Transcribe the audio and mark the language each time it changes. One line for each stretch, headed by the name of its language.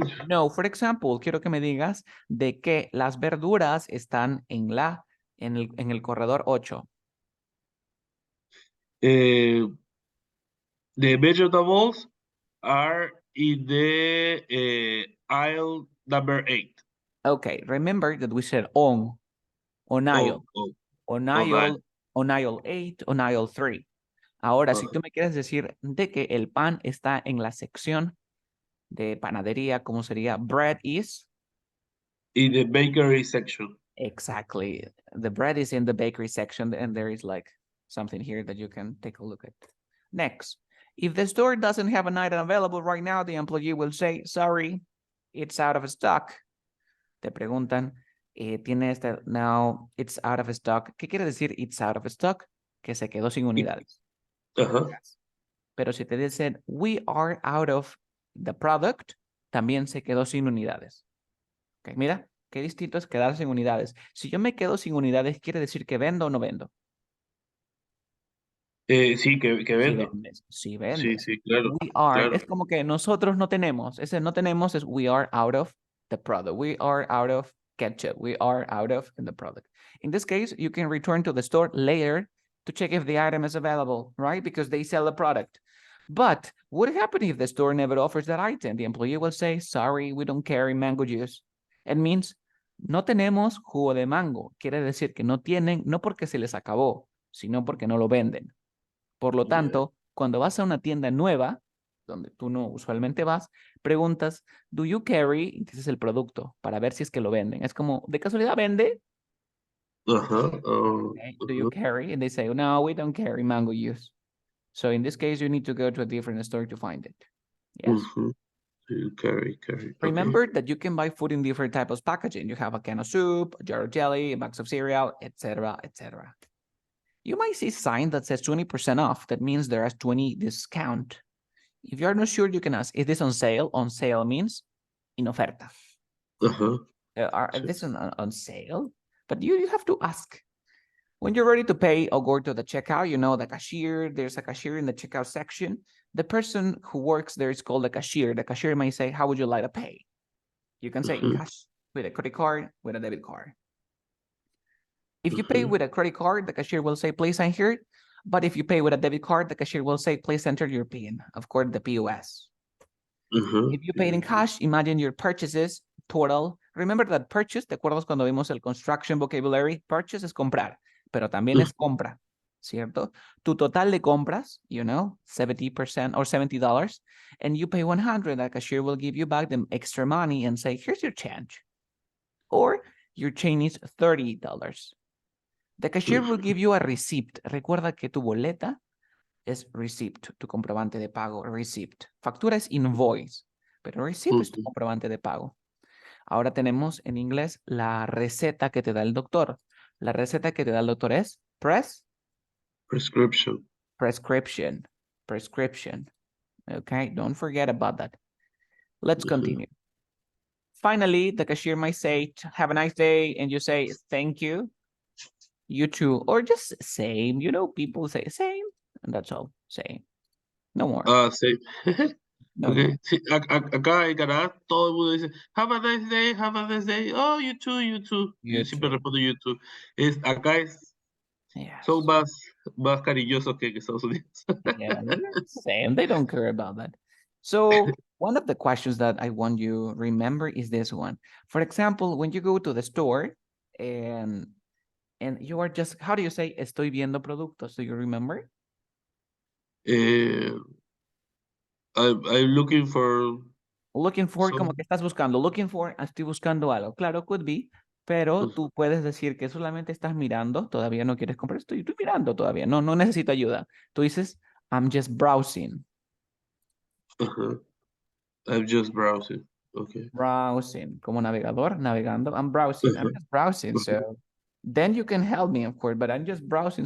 English: No, for example,
Spanish: quiero que me digas de que las verduras están en el corredor 8.
English: The vegetables are in the aisle number 8. Okay, remember that we said on aisle, on aisle 8, on aisle 3.
Spanish: Ahora, si tú me quieres decir de que el pan está en la sección de panadería, ¿cómo sería?
English: Bread is? In the bakery section. Exactly. The bread is in the bakery section, and there is like something here that you can take a look at. Next, if the store doesn't have an item available right now, the employee will say, sorry, it's out of stock.
Spanish: Te preguntan, tiene este,
English: now it's out of stock.
Spanish: ¿Qué quiere decir
English: it's out of stock?
Spanish: Que se quedó sin unidades. Pero si te dicen,
English: we are out of the product,
Spanish: también se quedó sin unidades. Okay, mira, qué distinto es quedar sin unidades. Si yo me quedo sin unidades, ¿quiere decir que vendo o no vendo? Sí, que vendo. Sí vendes. Sí, claro.
English: We are,
Spanish: claro. es como que nosotros no tenemos. Ese no tenemos es
English: we are out of the product. We are out of ketchup. We are out of the product. In this case, you can return to the store later to check if the item is available, right? Because they sell the product. But what happens if the store never offers that item? The employee will say, sorry, we don't carry mango juice. It means,
Spanish: no tenemos jugo de mango. Quiere decir que no tienen, no porque se les acabó, sino porque no lo venden. Por lo tanto, cuando vas a una tienda nueva, donde tú no usualmente vas, preguntas,
English: do you carry?
Spanish: Y dices el producto para ver si es que lo venden. Es como, ¿de casualidad vende?
English: Okay. Do you carry? And they say, no, we don't carry mango juice. So in this case, you need to go to a different store to find it. Yes. You carry. Remember that you can buy food in different types of packaging. You have a can of soup, a jar of jelly, a box of cereal, etc., etc. You might see a sign that says 20% off. That means there is 20 discount. If you're not sure, you can ask, is this on sale? On sale means in oferta. Are this on sale? But you have to ask. When you're ready to pay or go to the checkout, you know, the cashier, there's a cashier in the checkout section. The person who works there is called the cashier. The cashier might say, how would you like to pay? You can say in cash, with a credit card, with a debit card. If you pay with a credit card, the cashier will say, please sign here. But if you pay with a debit card, the cashier will say, please enter your PIN, of course, the POS. If you paid in cash, imagine your purchases total. Remember that purchase,
Spanish: ¿te acuerdas cuando vimos el construction vocabulary? Purchase es comprar, pero también es compra, ¿cierto? Tu total de compras,
English: you know, 70% or $70, and you pay 100, the cashier will give you back the extra money and say, here's your change. Or your change is $30. The cashier will give you a receipt.
Spanish: Recuerda que tu boleta es receipt, tu comprobante de pago, receipt. Factura es invoice, pero receipt es tu comprobante de pago. Ahora tenemos en inglés la receta que te da el doctor. La receta que te da el doctor es
English: Prescription. prescription. Okay, don't forget about that. Let's continue. Finally, the cashier might say, have a nice day, and you say, thank you. You too, or just same. You know, people say same, and that's all. Same. No more.
Spanish: Sí.
English: No Okay. more.
Spanish: Sí, acá en Canadá todo el mundo dice,
English: have a nice day, have a nice day. Oh, you too, you too. You
Spanish: Yo siempre
English: too.
Spanish: respondo
English: you too.
Spanish: Acá son
English: Yes.
Spanish: más cariñosos que en Estados Unidos.
English: Yeah, same. They don't care about that. So one of the questions that I want you remember is this one. For example, when you go to the store and you are just, how do you say,
Spanish: estoy viendo productos?
English: Do you remember? I'm looking for Looking for,
Spanish: como que estás buscando. Looking for, estoy buscando algo. Claro,
English: could be,
Spanish: pero tú puedes decir que solamente estás mirando, todavía no quieres comprar, estoy mirando todavía, no necesito ayuda. Tú dices,
English: I'm just browsing. I'm just browsing. Okay.
Spanish: Browsing, como navegador, navegando.
English: I'm browsing, I'm just browsing. So then you can help me, of course, but I'm just browsing.